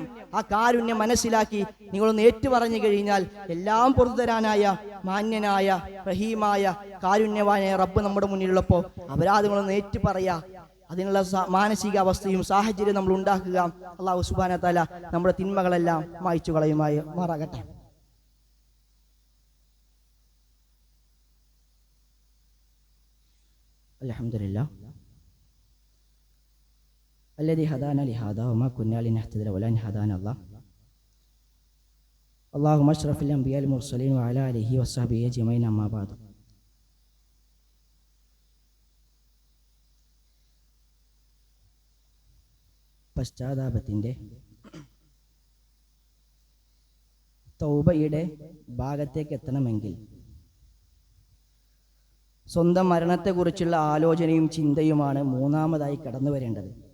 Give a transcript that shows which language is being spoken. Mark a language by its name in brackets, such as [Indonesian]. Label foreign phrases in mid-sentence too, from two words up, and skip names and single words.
[Malayalam] ആ കാരുണ്യം മനസ്സിലാക്കി നിങ്ങളൊന്ന് ഏറ്റു പറഞ്ഞു കഴിഞ്ഞാൽ എല്ലാം പൊറുതരാനായ മാന്യനായ റഹീമായ കാരുണ്യവാനായ റബ്ബ് നമ്മുടെ മുന്നിലുള്ളപ്പോ അപരാധങ്ങളൊന്ന് ഏറ്റു പറയാ, അതിനുള്ള മാനസിക അവസ്ഥയും സാഹചര്യം നമ്മൾ ഉണ്ടാക്കുക. അല്ലാഹു [Arabic] سبحانه وتعالى [Malayalam] നമ്മുടെ തിന്മകളെല്ലാം മായ്ച്ചു കളയുമായി മാറാകട്ടെ. [Arabic] അൽഹംദുലില്ലാഹ് الذي هدانا لهذا وما كنا لنهتدي لولا أن هدانا الله. اللهم اشرف الأنبياء المرسلين وعلى آله وصحبه أجمعين. أما بعد. [Malayalam] പശ്ചാത്താപത്തിൻ്റെ തൗബയുടെ ഭാഗത്തേക്ക് എത്തണമെങ്കിൽ സ്വന്തം മരണത്തെക്കുറിച്ചുള്ള ആലോചനയും ചിന്തയുമാണ് മൂന്നാമതായി കടന്നു വരേണ്ടത്.